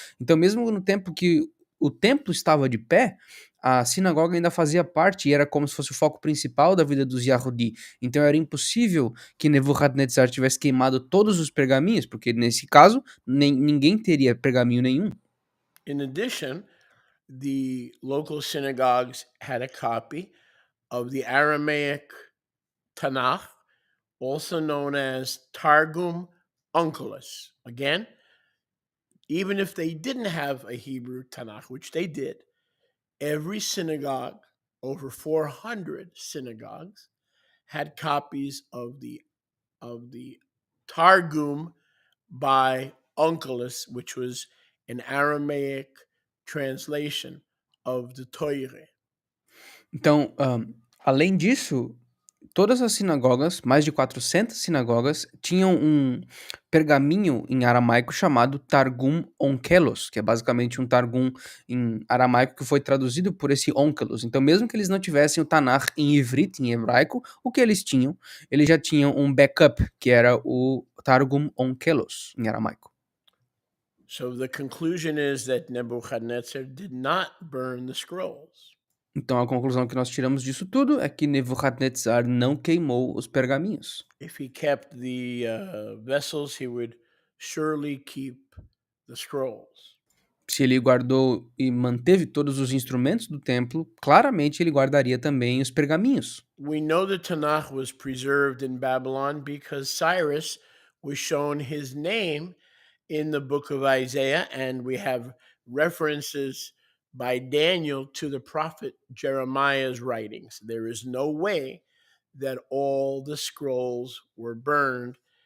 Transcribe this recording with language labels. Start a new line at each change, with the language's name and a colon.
Portuguese: Então, mesmo no tempo que o templo estava de pé, a sinagoga ainda fazia parte e era como se fosse o foco principal da vida dos Yahudi. Então era impossível que Nebuchadnezzar tivesse queimado todos os pergaminhos, porque nesse caso ninguém teria pergaminho nenhum.
English: In addition, the local synagogues had a copy of the Aramaic Tanakh, also known as Targum Onkelos. Again, even if they didn't have a Hebrew Tanakh, which they did, every synagogue, over 400 synagogues, had copies of the Targum by Onkelos, which was an Aramaic translation of the Torah.
Portuguese: Então, além disso, todas as sinagogas, mais de 400 sinagogas, tinham pergaminho em aramaico chamado Targum Onkelos, que é basicamente um Targum em aramaico que foi traduzido por esse Onkelos. Então, mesmo que eles não tivessem o Tanakh em ivrit, em hebraico, o que eles tinham? Eles já tinham um backup, que era o Targum Onkelos em aramaico.
English: So the conclusion is that Nebuchadnezzar did not burn the scrolls.
Portuguese: Então, a conclusão que nós tiramos disso tudo é que Nebuchadnezzar não queimou os pergaminhos.
English: If he kept the vessels, he would surely keep the scrolls.
Portuguese: Se ele guardou e manteve todos os instrumentos do templo, claramente ele guardaria também os pergaminhos.
English: We know the Tanakh was preserved in Babylon because Cyrus was shown his name in the book of Isaiah, and we have references by Daniel to the prophet Jeremiah's writings. There is no way that all the scrolls were burned.